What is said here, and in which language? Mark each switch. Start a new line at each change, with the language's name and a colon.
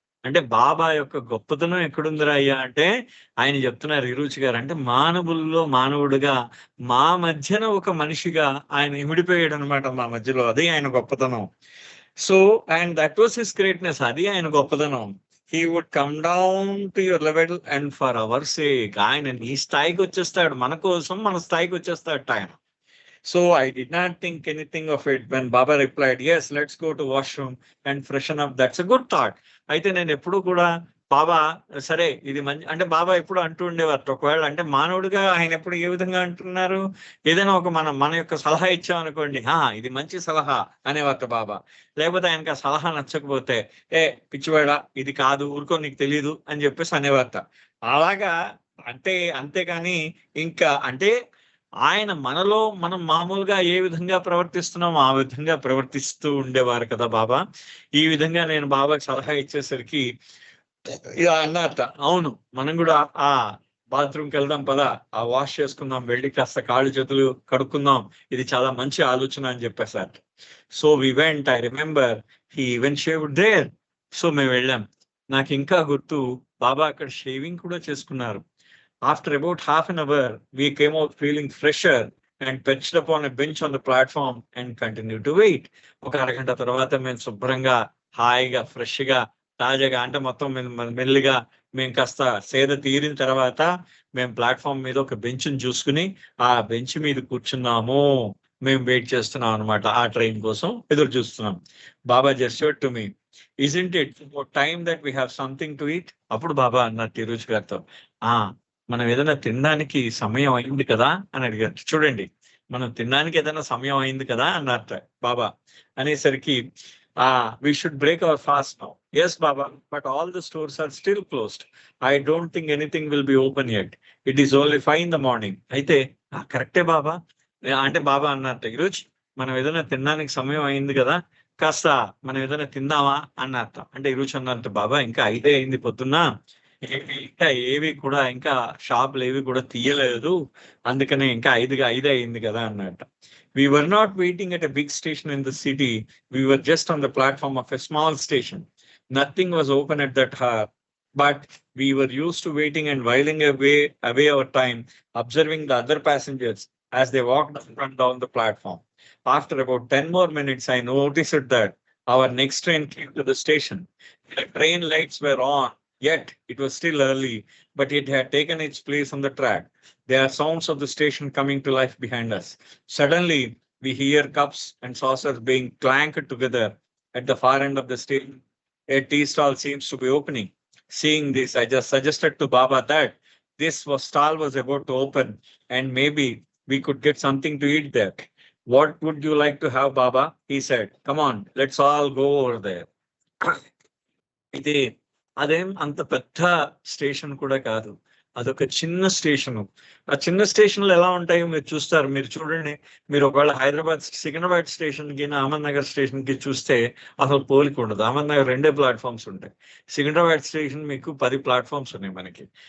Telugu: అంటే బాబా యొక్క గొప్పతనం ఎక్కడుందిరా అయ్యా అంటే ఆయన చెప్తున్నారు హిరూచి గారు, అంటే మానవుల్లో మానవుడిగా మా మధ్యన ఒక మనిషిగా ఆయన ఇమిడిపోయాడు అనమాట మా మధ్యలో. అది ఆయన గొప్పతనం.
English: So and that was his greatness.
Telugu: అది ఆయన గొప్పతనం.
English: He would come down to your level and for our sake.
Telugu: ఆయన నీ స్థాయికి వచ్చేస్తాడు, మన కోసం మన స్థాయికి వచ్చేస్తాడు ఆయన.
English: So I did not think anything of it when Baba replied, yes, let's go to washroom and freshen up. That's a good thought.
Telugu: అయితే నేను ఎప్పుడు కూడా బాబా సరే ఇది మంచి అంటే బాబా ఎప్పుడు అంటూ ఉండేవారు. ఒకవేళ అంటే మానవుడిగా ఆయన ఎప్పుడు ఏ విధంగా అంటున్నారు, ఏదైనా ఒక మన యొక్క సలహా ఇచ్చామనుకోండి, ఇది మంచి సలహా అనేవారు బాబా. లేకపోతే ఆయనకి ఆ సలహా నచ్చకపోతే పిచ్చివాడా ఇది కాదు, ఊరుకో నీకు తెలియదు అని చెప్పేసి అనేవారు. అలాగా అంతేకాని ఇంకా అంటే ఆయన మనం మామూలుగా ఏ విధంగా ప్రవర్తిస్తున్నామో ఆ విధంగా ప్రవర్తిస్తూ ఉండేవారు కదా బాబా. ఈ విధంగా నేను బాబాకి సలహా ఇచ్చేసరికి అన్నట్ట, అవును మనం కూడా ఆ బాత్రూమ్కి వెళ్దాం పదా, ఆ వాష్ చేసుకుందాం, వెళ్ళి కాస్త కాళ్ళు చేతులు కడుక్కుందాం, ఇది చాలా మంచి ఆలోచన అని చెప్పేసారు.
English: So we went. I remember he even shaved there. So
Telugu: మేము వెళ్ళాం. నాకు ఇంకా గుర్తు, బాబా అక్కడ షేవింగ్ కూడా చేసుకున్నారు.
English: After about half an hour, we came out feeling fresher and perched upon a bench on the platform and continued to wait.
Telugu: ఒక అరగంట తర్వాత మేము శుభ్రంగా హాయిగా ఫ్రెష్గా తాజాగా అంటే మొత్తం మెల్లిగా మేము కాస్త సేద తీరిన తర్వాత మేము ప్లాట్ఫామ్ మీద ఒక బెంచ్ని చూసుకుని ఆ బెంచ్ మీద కూర్చున్నాము. మేము వెయిట్ చేస్తున్నాం అనమాట, ఆ ట్రైన్ కోసం ఎదురు చూస్తున్నాం.
English: Baba gestured to me, isn't it time that we have something to eat?
Telugu: అప్పుడు బాబా అన్నారు తిరుచి గారితో, మనం ఏదైనా తినడానికి సమయం అయింది కదా అని అడిగారు. చూడండి, మనం తినడానికి ఏదైనా సమయం అయింది కదా అన్నట్ట బాబా.
English: అనేసరికి we should break our fast now. Yes Baba, but all the stores are still closed. I don't think anything will be open yet. It is only 5 in the morning.
Telugu: అయితే కరెక్టే బాబా అంటే బాబా అన్నట్ట, ఈరోజు మనం ఏదైనా తినడానికి సమయం అయింది కదా, కాస్త మనం ఏదైనా తిందామా అన్నట్ట. అంటే ఈరోజు అన్నట్టు, బాబా ఇంకా 5 అయింది పొద్దున్న, ఇంకా ఏవి కూడా ఇంకా షాపులు ఏవి కూడా తీయలేదు, అందుకనే ఇంకా 5 అయింది కదా అన్నట్టు.
English: We were not waiting at a big station in the city. We were just on the platform of a small station. Nothing was open at that hour, but we were used to waiting and whiling away our time, observing the other passengers as they walked up and down the platform. After about 10 more minutes, I noticed that our next train came to the station. The train lights were on. Yet it was still early, but it had taken its place on the track. There are sounds of the station coming to life behind us. Suddenly, we hear cups and saucers being clanked together at the far end of the station. A tea stall seems to be opening. Seeing this, I just suggested to Baba that stall was about to open and maybe we could get something to eat there. What would you like to have, Baba? He said, come on, let's all go over there.
Telugu: అయితే అదేం అంత పెద్ద station కూడా కాదు, అదొక చిన్న station. ఆ చిన్న స్టేషన్లు ఎలా ఉంటాయో మీరు చూస్తారు. మీరు చూడండి, మీరు ఒకవేళ హైదరాబాద్ సికింద్రాబాద్ స్టేషన్ కి అహ్మద్ నగర్ స్టేషన్ కి చూస్తే అసలు పోలిక ఉండదు. అహ్మద్ నగర్ 2 ప్లాట్ఫామ్స్ ఉంటాయి, సికింద్రాబాద్ స్టేషన్ మీకు 10 ప్లాట్ఫామ్స్ ఉన్నాయి మనకి.